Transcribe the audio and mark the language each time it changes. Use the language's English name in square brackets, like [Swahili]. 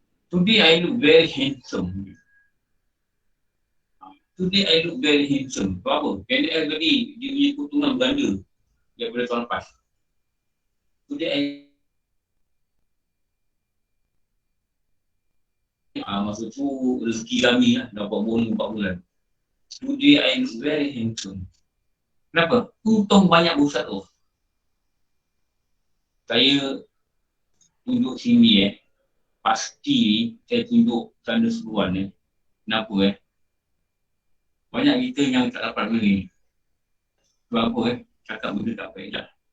[English] Today I look very handsome. Today I look very handsome. [Malay] Apa? KNL tadi dia punya keuntungan berganda daripada tahun lepas. Today masa tu rezeki kami lah, dapat bonus 4 bulan. [English] Today I look very handsome. [Malay] Kenapa? Untung banyak pusat tu. Saya tunjuk sini pasti saya tunjuk tanda seruan Kenapa banyak kita yang tak dapat benda ni. Sebab apa cakap benda tak faedah.